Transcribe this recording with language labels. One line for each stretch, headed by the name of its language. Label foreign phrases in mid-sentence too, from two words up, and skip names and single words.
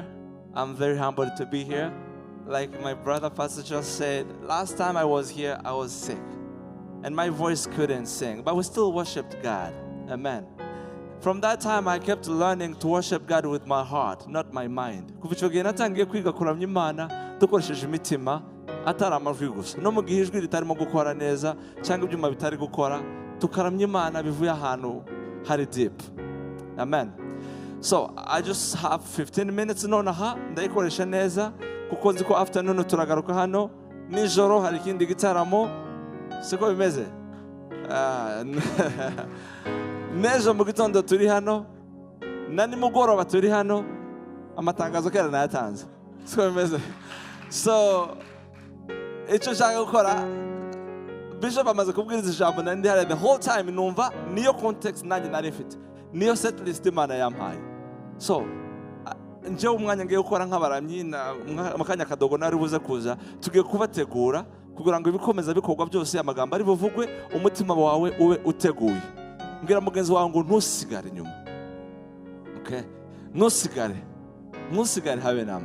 English: I'm very humbled to be here. Like my brother Pastor just said, last time I was here, I was sick. And my voice couldn't sing, but we still worshiped God. Amen. From that time, I kept learning to worship God with my heart, not my mind.
Kinyarwanda: Kuva icyo gihe natangiye kwiga kuramya Imana dukoresheje imitima atari amajwi gusa. No mu gihe ijwi ritarimo gukora neza cyangwa ibyuma bitari gukora, tukaramya Imana bivuye ahantu hari deep. Amen.
English: So I just have 15 minutes
Kinyarwanda: nonaha ndayikoresha neza kuko nzi ko afternoon turagaruka hano nijoro hari ikindi gitaramo siko bimeze. Nejo mu gitondo turi hano na nimugoroba turi hano amatangazo kera nayatanze siko bimeze. So icyo nshaka gukora, Bishop amaze kubwiriza ijambo na ndi hari
English: the whole time
Kinyarwanda: numva niyo context nanjye nari mfite, niyo
English: set list
Kinyarwanda: Imana yampaye. So njyewe umwanya ngiye gukora nk'abaramyi mu kanya kadogo nari buze kuza tugiye kubategura kugira ngo ibikomeza bikorwa byose amagambo ari buvugwe umutima wawe ube uteguye. Mbwira mugenzi wawe ngo ntusigare inyuma. Okay? Ntusigare habe namba.